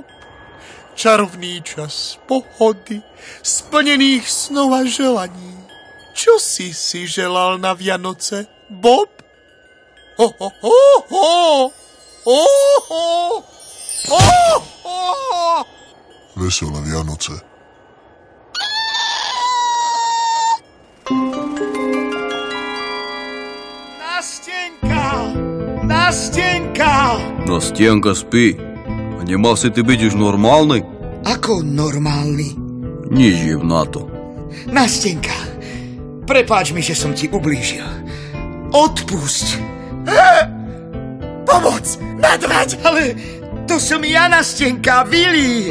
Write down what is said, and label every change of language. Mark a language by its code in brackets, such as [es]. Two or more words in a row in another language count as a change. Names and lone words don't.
[sk] Čarovný čas pohody, splnených snov a želaní. Čo si želal na Vianoce, Bob? Veselé Vianoce. [ru] Настенка, спи. [sk] А nemal si ty byť už normálny? Ako normálny? Nežijem na to. Nastenka, prepáč mi, že som ti ublížil. Odpusť. Pomoc, medveď! Ale to som ja, Nastenka, Vili.